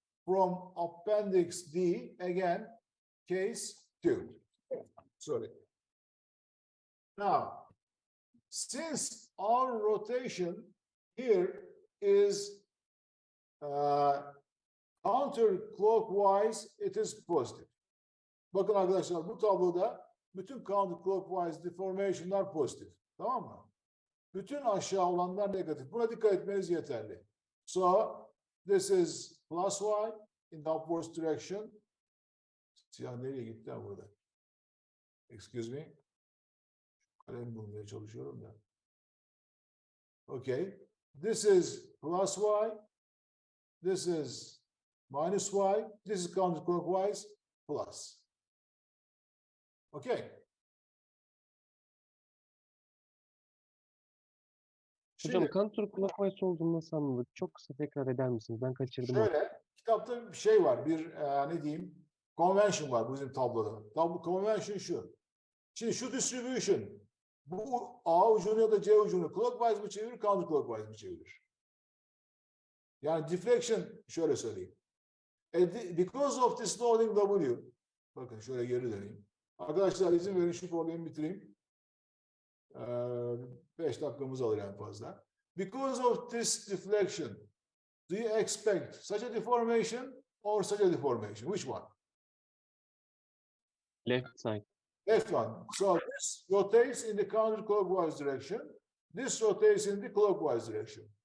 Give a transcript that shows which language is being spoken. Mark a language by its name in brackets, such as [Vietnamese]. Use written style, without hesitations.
[English] From Appendix D, again, case 2. Sorry. Now, since our rotation here is counterclockwise, it is positive. [Turkish] Bakın arkadaşlar, bu tabloda bütün counterclockwise deformation'lar pozitif. Tamam mı? Bütün aşağı olanlar negatif. Buna dikkat etmeniz yeterli. [English] So, this is plus y in the upwards direction. [Turkish] Siyah nereye gitti ha burada? [English] Excuse me. [Turkish] Kalem bulmaya çalışıyorum da. [English] Okay. This is plus y. This is minus y. This is counterclockwise plus. Okay. [Turkish] Hocam Şimdi counterclockwise olduğunu nasıl anladık? Çok kısa tekrar eder misiniz? Ben kaçırdım onu. şöyle, kitapta bir şey var, bir ne diyeyim, convention var bizim tabloda. Tablo convention şu. Şimdi şu distribution, bu A ucunu ya da C ucunu clockwise mi çevirir, counterclockwise mi çevirir? Yani deflection, şöyle söyleyeyim. [English] Because of this loading W, [Turkish] bakın şöyle geri döneyim. Arkadaşlar izin verin şu problemi bitireyim. 5 dakikamız alır en fazla. [English] Because of this deflection, do you expect such a deformation or such a deformation? Which one? Left side. Left one. So this rotates in the counterclockwise direction. This rotates in the clockwise direction.